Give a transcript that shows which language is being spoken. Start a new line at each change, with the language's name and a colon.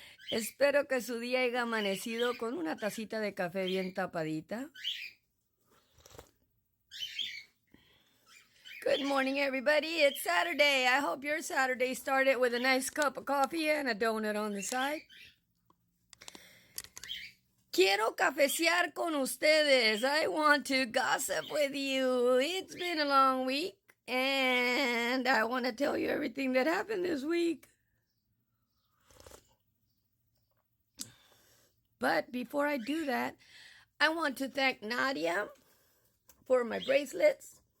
Spanish: Espero que su día haya amanecido con una tacita de café bien tapadita.
English: Good morning, everybody. It's Saturday. I hope your Saturday started with a nice cup of coffee and a donut on the side.
Spanish: Quiero cafecear con ustedes.
English: I want to gossip with you. It's been a long week, and I want to tell you everything that happened this week. But before I do that, I want to thank Nadia for my bracelets.